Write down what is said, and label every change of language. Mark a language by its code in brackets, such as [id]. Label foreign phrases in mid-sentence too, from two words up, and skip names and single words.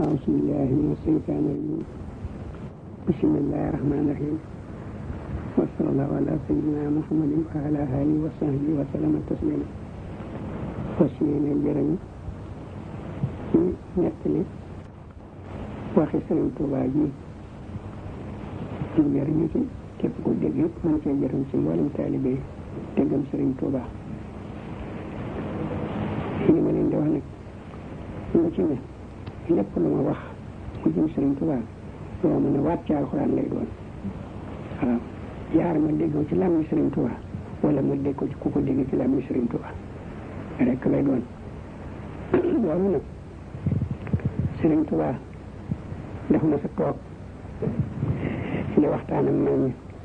[ar] أعوذ بالله من الشيطان الرجيم بسم الله الرحمن الرحيم وصلى الله على سيدنا محمد وعلى آله وصحبه وسلم تسليما وسلم [wo] jërëñu ci nettali waxi Sëriñ Tuubaa ji ñu jëriñu ci képp ku dégg yëpp mën cee jëriñ ci mboolem taalibe yi te gëm Sëriñ Tuubaa li ma leen di wax nag lu ci ne lépp lu ma wax ku jëm Sëriñ Tuubaa loo mën a waat ci alxuraan lay doon waaw yaar ma déggoo ci làmmi Sëriñ Tuubaa wala ma dégg ko ci ku ko dégg ci làmmi Sëriñ Tuubaa rek lay doon loolu nag Sëriñ Tuubaa daf ma sa toog di waxtaan ak mag ñi